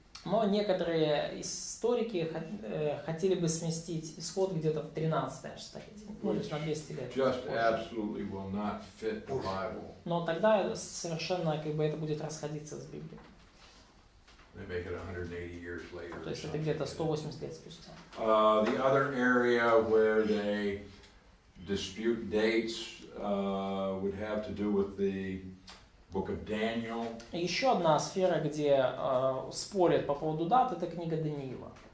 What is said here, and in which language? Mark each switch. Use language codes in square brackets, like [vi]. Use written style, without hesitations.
[ru] Но некоторые историки хотели бы сместить исход где-то в 13 столетие, ну, то есть на 200 лет. [en] Just absolutely will not fit the Bible. [ru] Но тогда совершенно как бы это будет расходиться с Библией. [en] They make it 180 years later. [ru] То есть это где-то 180 лет спустя. [en] The other area where they dispute dates would have to do with the book of Daniel. [ru] Еще одна сфера, где спорят по поводу дат, это книга Даниила.